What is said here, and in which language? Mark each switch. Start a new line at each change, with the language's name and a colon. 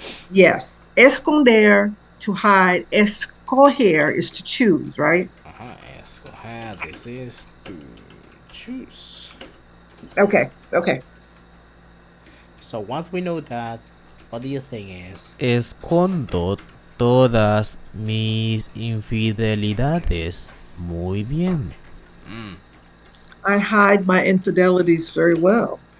English: yes, esconder to hide. Escoger is to choose, right? Escoger. This is to choose. Okay. Okay. So once we know that, what do you think is?
Spanish: Escondo todas mis infidelidades muy bien.
English: I hide my infidelities very well.